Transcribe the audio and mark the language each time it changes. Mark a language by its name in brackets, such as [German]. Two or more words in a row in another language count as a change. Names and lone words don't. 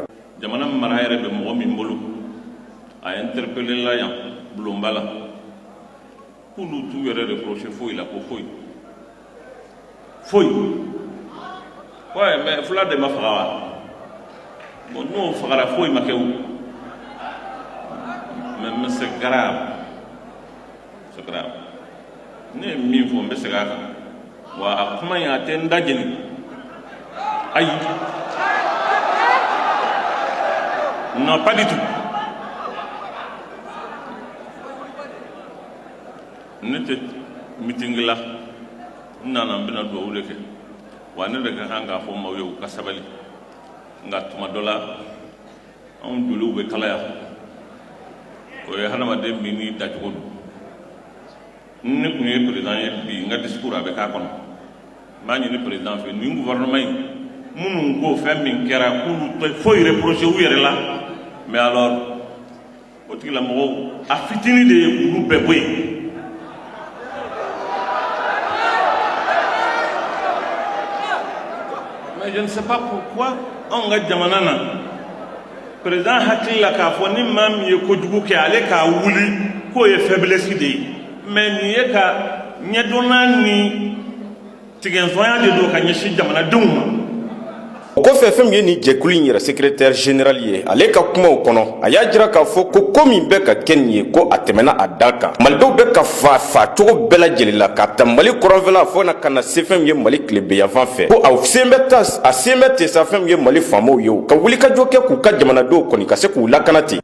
[Bambara] Jamana mara yɛrɛ bɛ mɔgɔ min bolo a interpellé la yan Bulonba la k'olu t'u yɛrɛ reproché foyi la ko foyi [French] ouais mais [Bambara] fula de ma faga wa bon n'o fagara foyi ma kɛ o [French] mais c'est grave [Bambara] ne ye min fɔ n bɛ segin a kan wa a kuma in a tɛ n da jeni ayi [French] non pas du tout [Bambara] ne tɛ meeting la n nana n bɛna dugawu de kɛ wa ne de ka kan k'a fɔ maaw ye u ka sabali nga tuma dɔ la anw joliw bɛ kalaya o ye hadamaden min ni dacogo don ne kun ye président ye bi n ka discours a bɛ k'a kɔnɔ n b'a ɲini président fɛ nin gouvernement in minnu ko fɛn min kɛra k'olu tɛ foyi reproché u yɛrɛ la [French] mais alors [Bambara] o tigilamɔgɔw a fitini de ye k'olu bɛɛ bɔ yen. [French] Mais je ne sais pas pourquoi on [Bambara] ka jamana na président hakili la k'a fɔ ni maa min ye kojugu kɛ ale k'a wuli k'o ye faiblesse de ye mais nin ye ka ɲɛdɔnna ni tigɛnzɔnya de don ka ɲɛsin jamanadenw ma. O kɔfɛ fɛn min ye nin jɛkulu in yɛrɛ [French] secrétaire général [Bambara] ye ale ka kumaw kɔnɔ a y'a jira k'a fɔ ko min bɛ ka kɛ nin ye ko a tɛmɛna a da kan malidenw bɛ ka fa cogo bɛɛ lajɛlen la ka ta mali kɔrɔnfɛla fo na ka na se fɛn min ye mali tilebiyanfan fɛ ko a sen bɛ ten sa fɛn min ye mali faamaw ye ka wulikajɔ kɛ k'u ka jamanadenw kɔni ka se k'u lakana ten.